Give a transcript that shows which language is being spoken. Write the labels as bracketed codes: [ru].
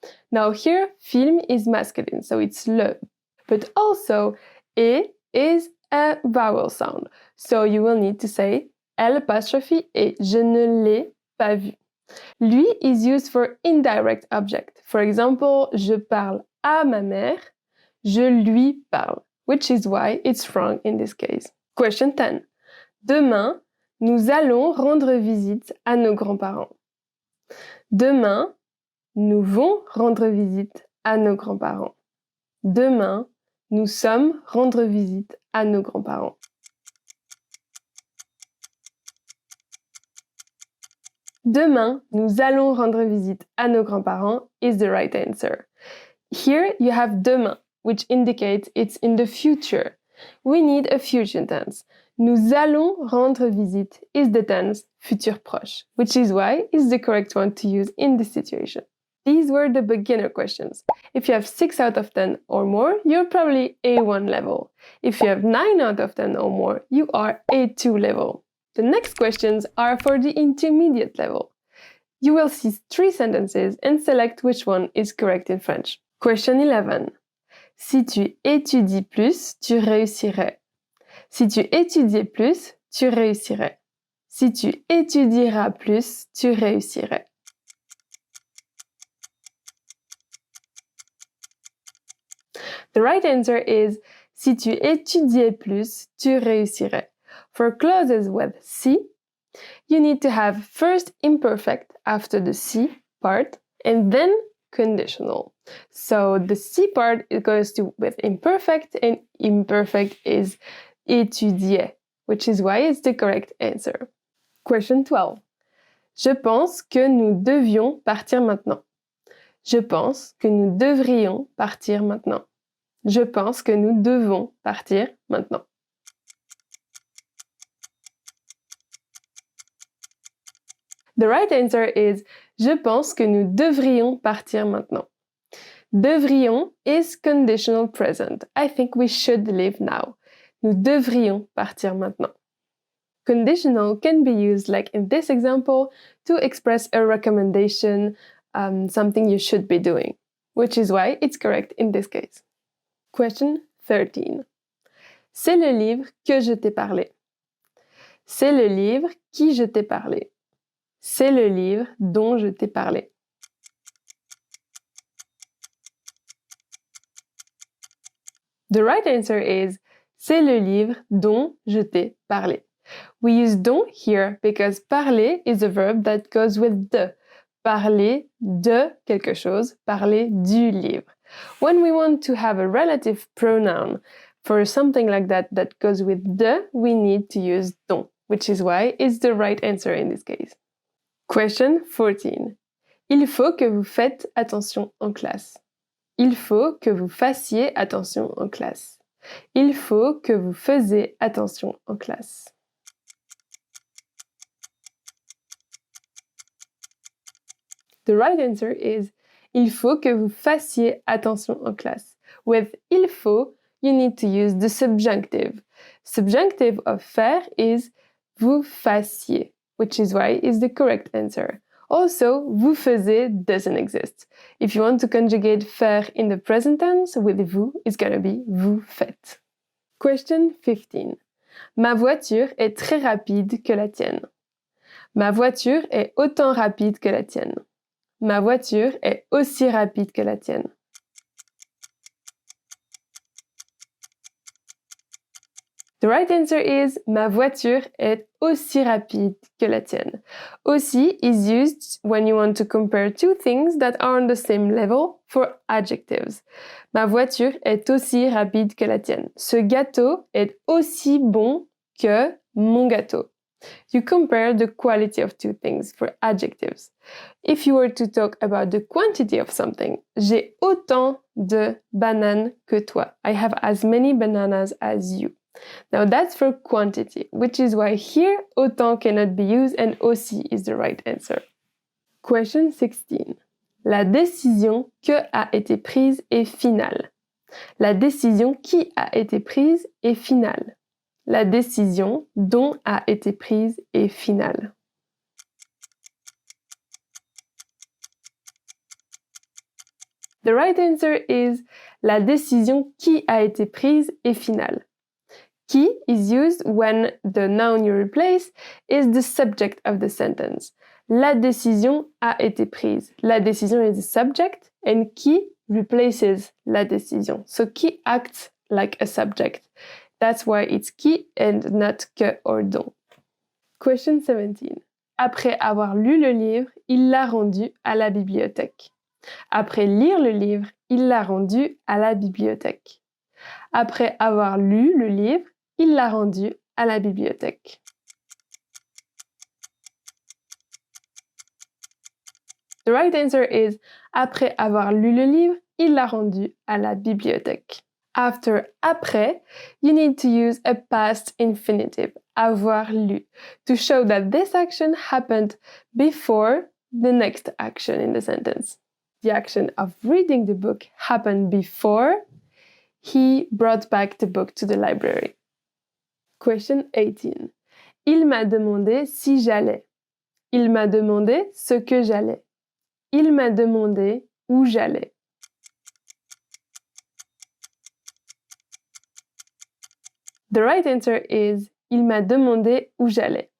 [en] Now here, film is masculine, so it's le. But also, et is a vowel sound. So you will need to say L apostrophe et. [fr] Je ne l'ai pas vu. [en] Lui is used for indirect object. For example, [fr] je parle à ma mère. je lui parle, [en] which is why it's wrong in this case. Question 10. [fr] Demain, nous allons rendre visite à nos grands-parents. Demain, nous vont rendre visite à nos grands-parents. Demain, nous sommes rendre visite à nos grands-parents. Demain, nous allons rendre visite à nos grands-parents [en] is the right answer. Here you have demain, which indicates it's in the future. We need a future tense. [fr] Nous allons rendre visite [en] is the tense futur proche, which is why it's the correct one to use in this situation. These were the beginner questions. If you have 6 out of 10 or more, you're probably A1 level. If you have 9 out of 10 or more, you are A2 level. The next questions are for the intermediate level. You will see 3 sentences and select which one is correct in French. Question 11. [fr] Si tu étudies plus, tu réussirais. Si tu étudiais plus, tu réussirais. Si tu étudieras plus, tu réussirais. [en] The right answer is [fr] si tu étudiais plus, tu réussirais. [en] For clauses with si, you need to have first imperfect after the si part and then conditional. So the si part it goes to with imperfect and imperfect is étudier, which is why it's the correct answer. Question 12. [fr] Je pense que nous devions partir maintenant. Je pense que nous devrions partir maintenant. Je pense que nous devons partir maintenant. [en] The right answer is [fr] je pense que nous devrions partir maintenant. [en] Devrions is conditional present. I think we should leave now. [fr] Nous devrions partir maintenant. [en] Conditional can be used like in this example to express a recommendation, something you should be doing, which is why it's correct in this case. Question 13. [fr] C'est le livre que je t'ai parlé. C'est le livre qui je t'ai parlé. C'est le livre dont je t'ai parlé. [en] The right answer is [fr] c'est le livre dont je t'ai parlé. [en] We use dont here because parler is a verb that goes with de. [fr] Parler de quelque chose, parler du livre. [en] When we want to have a relative pronoun for something like that that goes with de, we need to use dont, which is why it's the right answer in this case. Question 14. [fr] Il faut que vous faites attention en classe. Il faut que vous fassiez attention en classe. Il faut que vous faisiez attention en classe. [en] The right answer is [fr] il faut que vous fassiez attention en classe. [en] With il faut, you need to use the subjunctive. Subjunctive of faire is [fr] vous fassiez, [en] which is why it's the correct answer. Also, [fr] vous faisiez [en] doesn't exist. If you want to conjugate faire in the present tense with vous, it's gonna be [fr] vous faites. [en] Question 15. [fr] Ma voiture est très rapide que la tienne. Ma voiture est autant rapide que la tienne. Ma voiture est aussi rapide que la tienne. [en] The right answer is [fr] ma voiture est aussi rapide que la tienne. [en] Aussi is used when you want to compare two things that are on the same level for adjectives. [fr] Ma voiture est aussi rapide que la tienne. Ce gâteau est aussi bon que mon gâteau. [en] You compare the quality of two things for adjectives. If you were to talk about the quantity of something, [fr] j'ai autant de bananes que toi. [en] I have as many bananas as you. Now that's for quantity, which is why here autant cannot be used and aussi is the right answer. Question 16. [fr] La décision que a été prise est finale. La décision qui a été prise est finale. La décision dont a été prise est finale. [en] The right answer is [fr] la décision qui a été prise est finale. [en] Qui is used when the noun you replace is the subject of the sentence. [fr] La décision a été prise. La décision [en] is the subject and qui replaces la décision. So qui acts like a subject. That's why it's qui and not que or dont. Question 17. [fr] Après avoir lu le livre, il l'a rendu à la bibliothèque. Après lire le livre, il l'a rendu à la bibliothèque. Après avoir lu le livre, il l'a rendu à la bibliothèque. [en] The right answer is [fr] après avoir lu le livre, il l'a rendu à la bibliothèque. [en] After après, you need to use a past infinitive, avoir lu, to show that this action happened before the next action in the sentence. The action of reading the book happened before he brought back the book to the library. Question 18. [fr] Il m'a demandé si j'allais. Il m'a demandé ce que j'allais. Il m'a demandé où j'allais. [en] The right answer is [fr] il m'a demandé où j'allais.